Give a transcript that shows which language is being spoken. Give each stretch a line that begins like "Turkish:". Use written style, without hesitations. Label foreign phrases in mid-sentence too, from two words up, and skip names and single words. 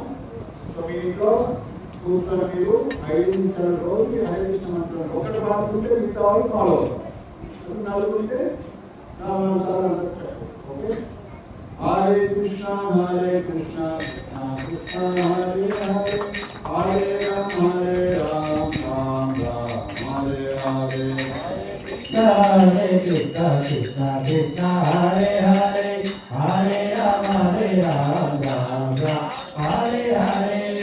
Telugu: సో మీ ఇంట్లో కూర్చొని మీరు 5 నిమిషాల రోజు హరే కృష్ణ మంత్రం ఒకటి పాడుతుంటే మిగతా వాళ్ళు ఫాలో అవుతారు. 4 ఉంటే 4 సార్లు అందరూ చెప్పండి. ఓకే, హరే కృష్ణ కృష్ణ కృష్ణ హరే హరే, హరే రామ రామ రామ హరే హరే. హరే కృష్ణ కృష్ణ కృష్ణ హరే హరే, హరే రామ రామ రామ హరే హరే.